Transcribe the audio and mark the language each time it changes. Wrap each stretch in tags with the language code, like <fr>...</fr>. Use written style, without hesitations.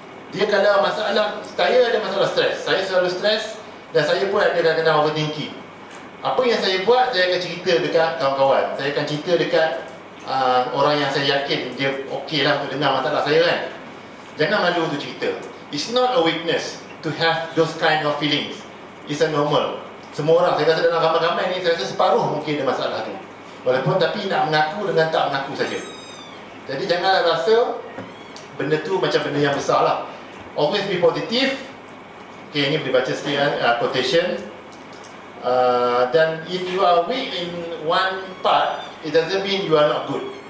<ms>Dia kalau masalah, saya ada masalah stress, saya selalu stress, dan saya pun ada kadang-kadang overthinking. Apa yang saya buat, saya akan cerita dekat kawan-kawan, saya akan cerita dekat orang yang saya yakin dia okey lah untuk dengar masalah saya kan. Jangan malu untuk cerita.</ms> <en>It's not a weakness to have those kind of feelings. It's a normal.</en> <ms>Semua orang, saya rasa dalam ramai-ramai ni, saya rasa separuh mungkin ada masalah tu. Walaupun tapi nak mengaku dengan tak mengaku saja. Jadi janganlah rasa benda tu macam benda yang besar lah.</ms> <en>Always be positive.</en> <ms>Okay, ini boleh baca sikit quotation.</ms> <en>Dan if you are weak in one part, it doesn't mean you are not good.</en>